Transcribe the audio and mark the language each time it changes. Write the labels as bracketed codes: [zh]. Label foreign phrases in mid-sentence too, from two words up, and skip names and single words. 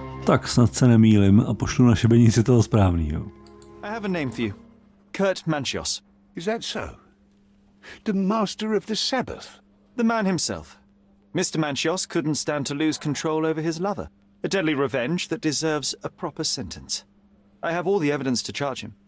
[cs] tak snad se nemýlim a pošlu na šibenici toho správného. [en] I have a name for you. Kurta Manchia. Is that so? The master of the Sabbath? The man himself. Mr. Manchia couldn't stand to lose control over his lover. A deadly revenge that deserves a proper sentence. I have all the evidence to charge him.